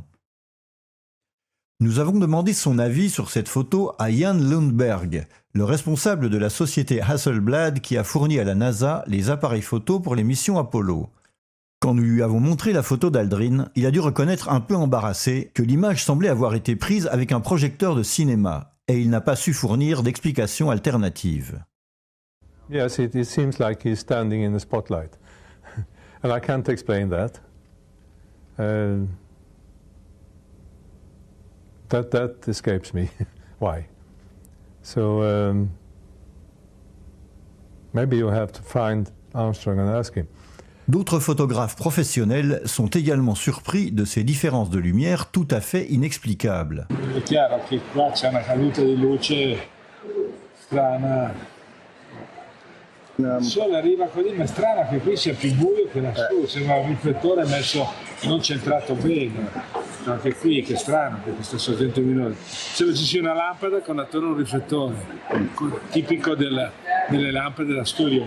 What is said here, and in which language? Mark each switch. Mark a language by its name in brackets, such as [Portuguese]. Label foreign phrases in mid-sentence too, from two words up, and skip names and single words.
[French] Nous avons demandé son avis sur cette photo à Jan Lundberg, le responsable de la société Hasselblad qui a fourni à la NASA les appareils photo pour les missions Apollo. Quand nous lui avons montré la photo d'Aldrin, il a dû reconnaître un peu embarrassé que l'image semblait avoir été prise avec un projecteur de cinéma, et il n'a pas su fournir d'explication alternative. [English] Yes, it seems like he's standing in the spotlight, and I can't explain that. That escapes me. Why? So maybe you have to find Armstrong and ask him. [French] D'autres photographes professionnels sont également surpris de ces différences de lumière tout à fait inexplicables. [Italian] È chiaro che qua c'è una caduta di luce strana. Il sole arriva così, ma è strano che qui sia più buio che lassù, sembra un riflettore messo non centrato bene. Anche qui, che strano, perché sta sorgente luminosa. Sembra ci sia una lampada con attorno un riflettore, tipico delle lampade da studio.